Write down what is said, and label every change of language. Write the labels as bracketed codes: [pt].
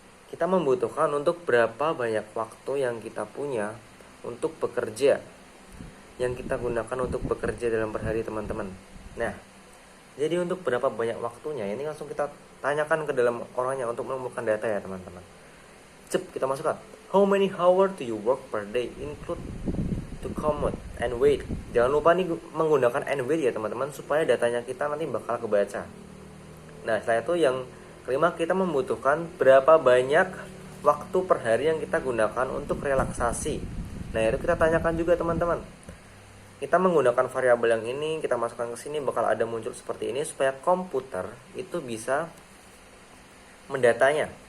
[id] Kita membutuhkan untuk berapa banyak waktu yang kita punya untuk bekerja, yang kita gunakan untuk bekerja dalam per hari teman-teman. Nah, jadi untuk berapa banyak waktunya ini langsung kita tanyakan ke dalam orangnya untuk menemukan data ya teman-teman. [en] Kita masukkan how many hours do you work per day, include to commute and wait. [id] Jangan lupa nih menggunakan and wait ya teman-teman, supaya datanya kita nanti bakal kebaca. Nah, setelah itu yang kelima, kita membutuhkan berapa banyak waktu per hari yang kita gunakan untuk relaksasi. Nah, itu kita tanyakan juga teman-teman. Kita menggunakan variabel yang ini, kita masukkan ke sini, bakal ada muncul seperti ini supaya komputer itu bisa mendatanya.